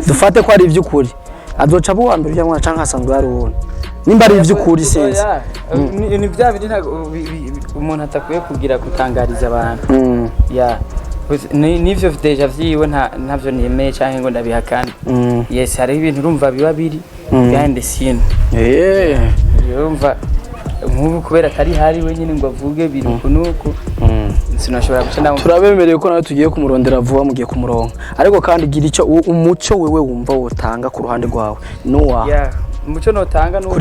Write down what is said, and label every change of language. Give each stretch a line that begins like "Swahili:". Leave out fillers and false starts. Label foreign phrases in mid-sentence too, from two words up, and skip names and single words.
Rundi: dufate ko ari ivy'ukuri azoca buwa mbere ujya mwana canke hasanzwe ari uwo nimba ari ivy'ukuri sense ni bya biri umuntu atakuye kugira gutangariza abantu nivyo deja vyiwe ntavyo nemeye canke ngo ndabihakana yes hari ibintu urumva biba biri
English: behind the scene
Rundi: urumva nk'ubu kubera atari hari wenyine ngo avuge biri kunuko sinashobora gucana turabemereye ko nawe tugiye kumurondera vuba mugiye kumuronka ariko kandi gira icyo umuco wewe wumva wotanga ku ruhande rwawe umuco notanga nuko